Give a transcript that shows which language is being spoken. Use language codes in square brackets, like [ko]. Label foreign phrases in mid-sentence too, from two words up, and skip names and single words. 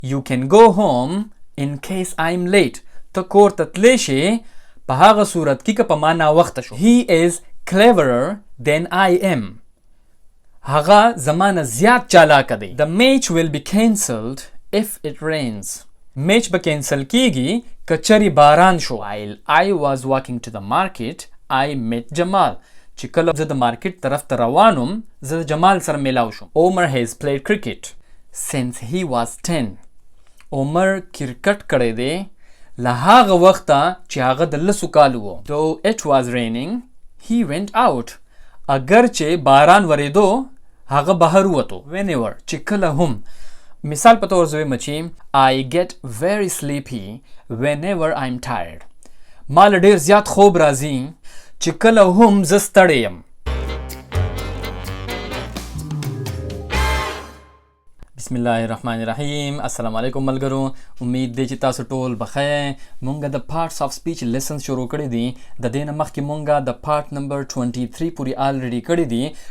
[en] You can go home in case I'm late. [ps] ته کور ته تللی شې په هغه صورت کې که په ما ناوخته شو. [en] He is cleverer than I am. [ps] هغه زمانه زیات چالاکه دی. [en] The match will be cancelled if it rains. [ps] میچ به کینسل کیږي که چری باران شو. [en] While I was walking to the market, I met Jamal. [ps] چې کله زه د مارکیټ طرف ته روانم زه د جمال سره میلاو شم. [en] Omar has played cricket since he was 10. [ps] عمر کرکټ کړی دی له هغه وخته چې هغه د 10 کالو و. [en] Though it was raining, he went out. [ps] اگر چې باران وریدو هغه بهر ووتو. [en] Whenever [ps] چې کله هم. مثال په تور زوی مچی [en] I get very sleepy whenever I'm tired. [ps] مال ډیر زیات خوب راځي چې کله هم زه ستړی یم. [ar] بسم الله الرحمن الرحیم. السلام علیکم [ps] ملګرو. امید دی چې تاسو ټول بخیر. مونږ د [en] parts of speech lesson [ps] شروع کړی دي. د دې نه مخکې مونږ د [en] part number [ps] 23 پورې الریډي کړی دي.